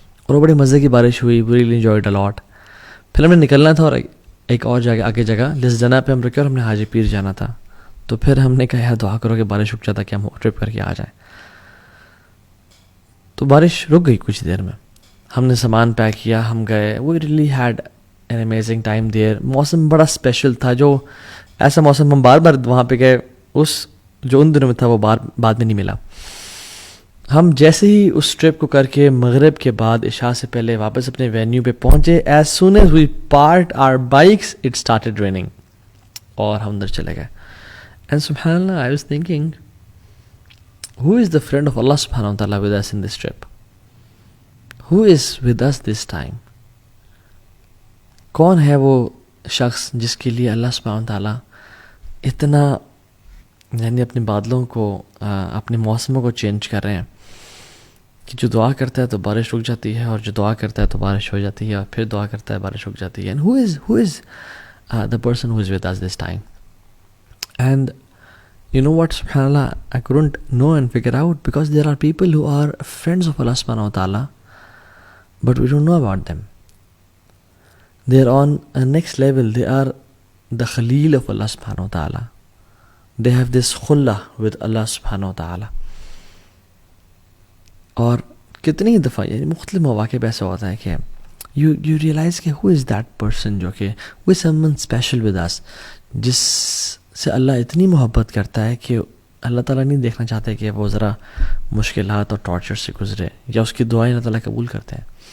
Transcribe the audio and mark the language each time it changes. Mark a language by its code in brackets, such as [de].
[ur] اور بڑے مزے کی بارش ہوئی, [en] We really enjoyed a lot. [ur] پھر ہم نے نکلنا تھا اور ایک اور جگہ آگے جگہ جس جگہ پہ ہم رکے اور ہم نے حاجی پیر جانا تھا. تو پھر ہم نے کہا یار دعا کرو کہ بارش رک جاتا کہ ہم ٹرپ کر کے آ جائیں. تو بارش رک گئی کچھ دیر میں, ہم نے سامان پیک کیا, ہم گئے. [en] We really had an amazing time there. [ur] موسم بڑا اسپیشل تھا, جو ایسا موسم ہم بار بار وہاں پہ گئے اس جو ان دنوں میں تھا وہ بعد میں نہیں ملا. ہم جیسے ہی اس ٹرپ کو کر کے مغرب کے بعد عشاء سے پہلے واپس اپنے وینیو پہ پہنچے, [en] as soon as we parked our bikes it started raining, [ur] اور ہم اندر چلے گئے. [en] And سبحان اللہ, I was thinking who is the friend of Allah subhanahu wa ta'ala with us in this trip? Who is with us this time? [ur] کون ہے وہ شخص جس کے لیے اللہ سبحانہ تعالیٰ اتنا یعنی اپنے بادلوں کو اپنے موسموں کو چینج کر رہے ہیں کہ جو دعا کرتا ہے تو بارش رک جاتی ہے, اور جو دعا کرتا ہے تو بارش ہو جاتی ہے, اور پھر دعا کرتا ہے بارش رک جاتی ہے. [en] And who is the person who is with us this time? And you know what, subhanAllah, I couldn't know and figure out, because there are people who are friends of Allah subhanahu wa ta'ala, but we don't know about them. They are on a next level. They are the Khalil of Allah subhanahu wa ta'ala. They have this khullah with Allah subhanahu wa ta'ala. [ur] اور کتنی دفعہ یعنی مختلف مواقع پہ ایسا ہوتا ہے کہ you realize کہ [en] who is that person [ur] جو کہ [en] who is someone special with us, [ur] جس سے اللہ اتنی محبت کرتا ہے کہ اللہ تعالیٰ نہیں دیکھنا چاہتے کہ وہ ذرا مشکلات اور ٹارچر سے گزرے, یا اس کی دعائیں اللہ تعالیٰ قبول کرتے ہیں.